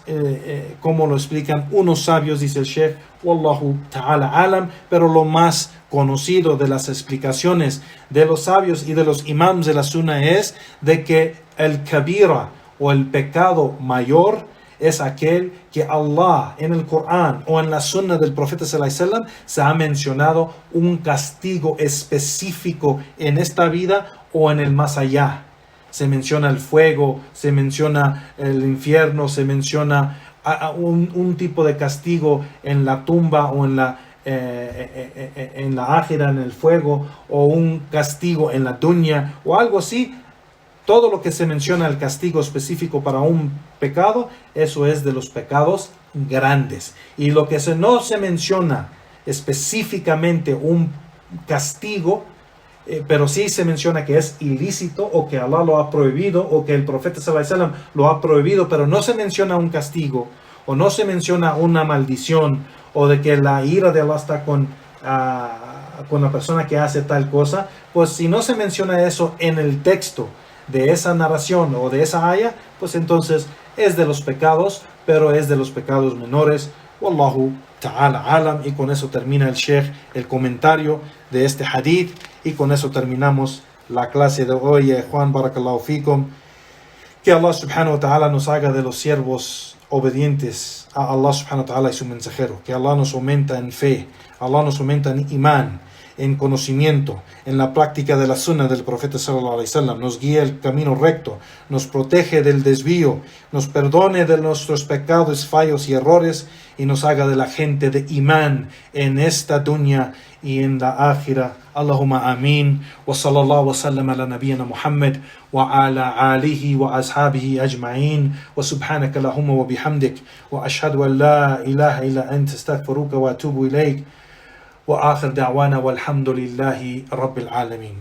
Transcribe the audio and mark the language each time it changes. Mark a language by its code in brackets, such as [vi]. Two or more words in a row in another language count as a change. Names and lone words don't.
[es] como lo explican unos sabios, dice el Sheikh, [ar] والله تعالى أعلم, [es] pero lo más conocido de las explicaciones de los sabios y de los imams de la sunna es de que el kabira o el pecado mayor es aquel que Allah en el Corán o en la sunna del profeta [ar] صلى الله عليه وسلم [es] se ha mencionado un castigo específico en esta vida o en el más allá. Se menciona el fuego, se menciona el infierno, se menciona un tipo de castigo en la tumba o en la ájira, en el fuego, o un castigo en la dunya o algo así. Todo lo que se menciona el castigo específico para un pecado, eso es de los pecados grandes. Y lo que no se menciona específicamente un castigo, pero sí se menciona que es ilícito o que Allah lo ha prohibido o que el profeta [ar] صلى الله عليه وسلم [es] lo ha prohibido, pero no se menciona un castigo o no se menciona una maldición o de que la ira de Allah está con la persona que hace tal cosa. Pues si no se menciona eso en el texto de esa narración o de esa aya, pues entonces es de los pecados, pero es de los pecados menores. [ar] والله تعالى أعلم. [es] Y con eso termina el Sheikh el comentario de este hadith, y con eso terminamos la clase de hoy. Juan, [ar] بارك الله فيكم. [es] Que Allah [ar] سبحانه وتعالى [es] nos haga de los siervos obedientes a Allah [ar] سبحانه وتعالى [es] y su mensajero. Que Allah nos aumenta en fe, Allah nos aumenta en imán, en conocimiento, en la práctica de la sunna del profeta [ar] صلى الله عليه وسلم, [es] nos guía el camino recto, nos protege del desvío, nos perdone de nuestros pecados, fallos y errores, y nos haga de la gente de imán en esta dunya y en la ákhira. [ar] اللهم آمين. وصلى الله وسلم على نبينا محمد وعلى آله وأصحابه أجمعين. وسبحانك اللهم وبحمدك وأشهد أن لا إله إلا أنت أستغفرك وأتوب إليك. وآخر دعوانا والحمد لله رب العالمين.